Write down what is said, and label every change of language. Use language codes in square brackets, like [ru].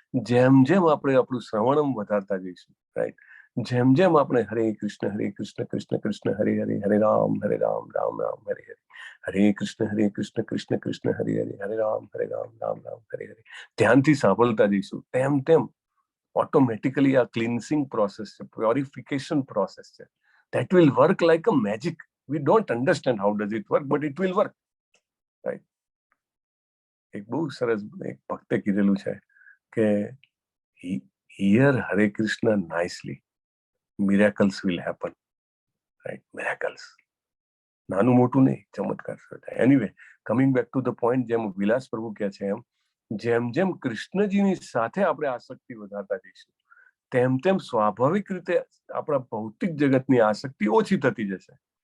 [gu] જેમ જેમ આપણે આપણું શ્રવણમ વધારતા જઈશું, રાઈટ? જેમ જેમ આપણે હરે કૃષ્ણ કૃષ્ણ કૃષ્ણ હરે હરે, હરે રામ રામ રામ હરે હરે, હરે કૃષ્ણ કૃષ્ણ કૃષ્ણ હરે હરે, હરે રામ રામ રામ હરે હરે ધ્યાનથી સાંભળતા જઈશું, તેમ તેમ ઓટોમેટિકલી આ ક્લિન્સિંગ પ્રોસેસ છે, પ્યોરિફિકેશન પ્રોસેસ છે. [en] That will work like a magic. We don't understand how does it work, but it will work. Right? [gu] એક બહુ સરસ એક ભક્તે કીધેલું છે કે [en] hear Hare Krishna nicely, miracles will happen. Right? Miracles. [gu] નાનું મોટું નહીં, ચમત્કાર થાય. Anyway, [en] coming back to the point, [gu] જેમ વિલાસ પ્રભુ કહે છે એમ, જેમ જેમ કૃષ્ણજીની સાથે આપણે આસક્તિ વધારતા જઈશું, તેમ તેમ સ્વાભાવિક રીતે આપણા ભૌતિક જગતની આસક્તિ ઓછી થતી જશે.